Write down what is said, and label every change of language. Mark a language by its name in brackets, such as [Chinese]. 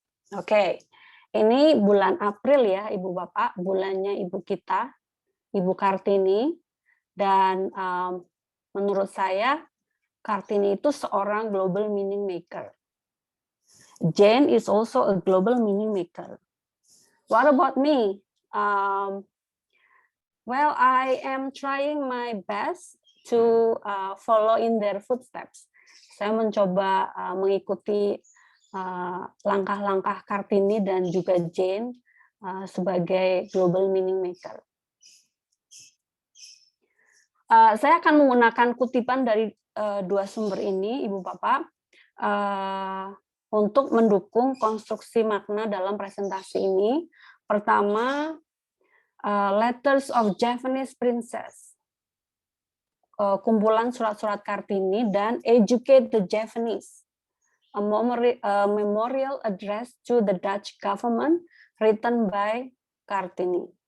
[Indonesian] Oke, ini bulan April ya Ibu Bapak, bulannya Ibu kita, Ibu Kartini, dan menurut saya Kartini itu seorang global meaning maker. [English] Jane is also a global meaning maker. What about me? Well, I am trying my best to follow in their footsteps. [Indonesian] Saya mencoba mengikuti langkah-langkah Kartini dan juga Jane sebagai global meaning maker. Saya akan menggunakan kutipan dari dua sumber ini, Ibu Bapak, untuk mendukung konstruksi makna dalam presentasi ini. Pertama, Letters of Japanese Princess, kumpulan surat-surat Kartini, dan Educate the Japanese, a memorial address to the Dutch government written by Kartini.